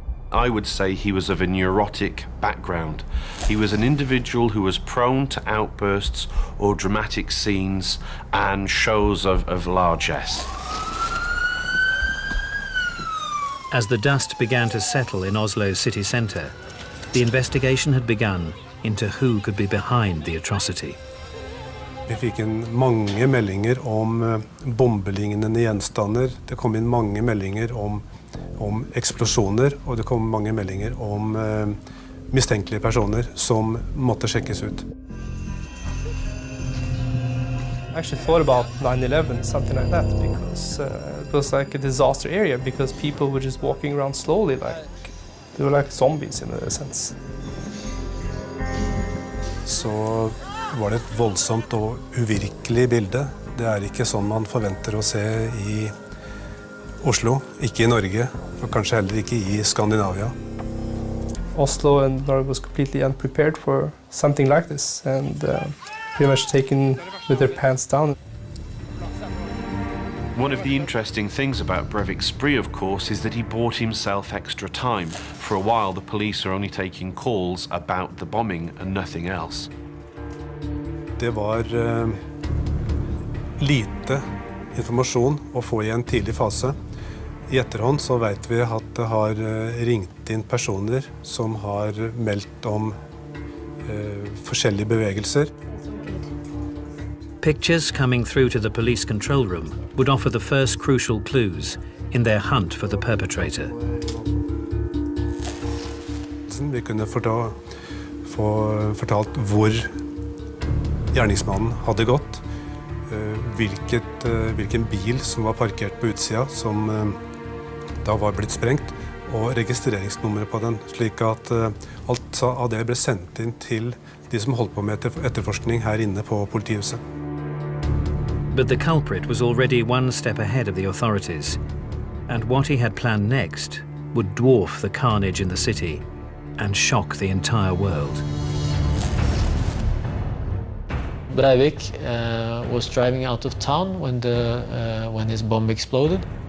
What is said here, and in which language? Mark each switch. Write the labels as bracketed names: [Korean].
[English] I would say he was of a neurotic background. He was an individual who was prone to outbursts or dramatic scenes and shows of largesse. As the dust began to settle in Oslo's city centre, the investigation had begun into who could be behind the atrocity. [Norwegian] Vi fikk inn mange meldinger om bombelignende gjenstander. Det kom inn mange meldinger om eksplosjoner, og det kom mange meldinger om mistenkelige personer som måtte sjekkes ut. [English] I actually thought about 9/11, something like that, because it was like a disaster area, because people were just walking around slowly, like they were like zombies in a sense. [Norwegian] Så var det et voldsomt og uvirkelig bilde. Det er ikke sånn man forventer å se i Oslo, ikke i Norge, og kanskje heller ikke i Skandinavia. [English] Oslo and Norway was completely unprepared for something like this, and pretty much taken with their pants down. One of the interesting things about Breivik's spree, of course, is that he bought himself extra time. For a while, the police are only taking calls about the bombing and nothing else. [Norwegian] Det var lite informasjon å få i en tidlig fase. I etterhånd så vet vi at det har ringt inn personer som har meldt om forskjellige bevegelser. [English] Pictures coming through to the police control room would offer the first crucial clues in their hunt for the perpetrator. [Norwegian] Vi kunne få fortalt hvor gjerningsmannen hadde gått, hvilken bil som var parkert på utsida, som da var blitt sprengt, og registreringsnummeret på den, slik at alt av det ble sendt inn til de som holdt på med etterforskning her inne på politihuset. [English] But the culprit was already one step ahead of the authorities, and what he had planned next would dwarf the carnage in the city and shock the entire world. Breivik was driving out of town when his bomb exploded.